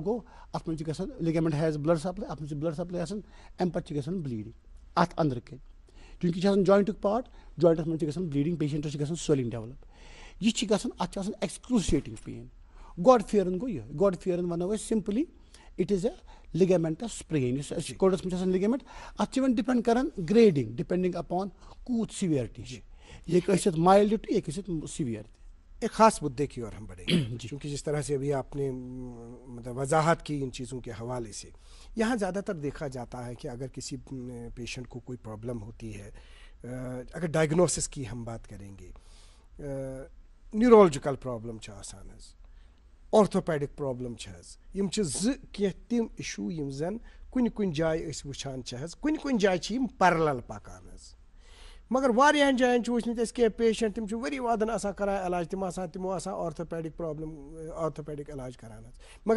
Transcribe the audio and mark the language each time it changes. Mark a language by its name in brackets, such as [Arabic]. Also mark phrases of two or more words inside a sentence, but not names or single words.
[Kashmiri] گوٚو اَتھ منٛز چھِ گژھان [English] ligament has blood supply [Kashmiri] اَتھ منٛز چھِ [English] blood supply [Kashmiri] آسان اَمہِ پَتہٕ چھِ گژھان بلیٖڈِنٛگ اَتھ أنٛدرٕ کَنۍ چوٗنٛکہِ یہِ چھِ آسان جویِنٛٹُک پاٹ جویِنٛٹَس منٛز چھِ گژھان بلیٖڈِنٛگ پیشَنٹَس چھِ گژھان سویلِنٛگ ڈیولَپ یہِ چھِ گژھان اَتھ چھِ آسان [English] excruciating pain [Kashmiri] گۄڈٕ پھیران گوٚو یہِ گۄڈٕ پھیران وَنو أسۍ [English] simply it is a [Kashmiri] لِگیمٮ۪نٛٹَس سپرین یُس اَسہِ کوڈَس منٛز چھِ آسان لِگیمٮ۪نٛٹ اَتھ چھِ وۄنۍ ڈِپٮ۪نٛڈ کَران [English] grading depending [Kashmiri] اَپان کوٗت سِویرٹی چھِ یہ ایک ٲسِتھ مائلڈ تہِ ایک ٲسِتھ سیویئر تہِ [Urdu] ایک خاص مدعے کی اور ہم بڑھیں گے کیونکہ جس طرح سے ابھی آپ نے مطلب وضاحت کی ان چیزوں کے حوالے سے یہاں زیادہ تر دیکھا جاتا ہے کہ اگر کسی پیشنٹ کو کوئی پرابلم ہوتی ہے اگر ڈائگنوسس کی ہم بات کریں گے [English] neurological problem [Kashmiri] چھِ آسان حظ [English] orthopedic problem [Kashmiri] چھِ حظ یِم چھِ زٕ کینٛہہ تِم اِشوٗ یِم زَن کُنہِ کُنہِ جایہِ أسۍ وٕچھان چھِ حظ کُنہِ کُنہِ جایہِ چھِ یِم پیرلل پَکان حظ مگر واریاہن جایَن چھِ وٕچھمٕتۍ أسۍ کینٛہہ پیشنٹ تِم چھِ ؤری وادَن آسان کَران علاج تِمو آسان [English] orthopedic problem [Kashmiri] آرتھوپیڈِک علاج کَران حظ مگر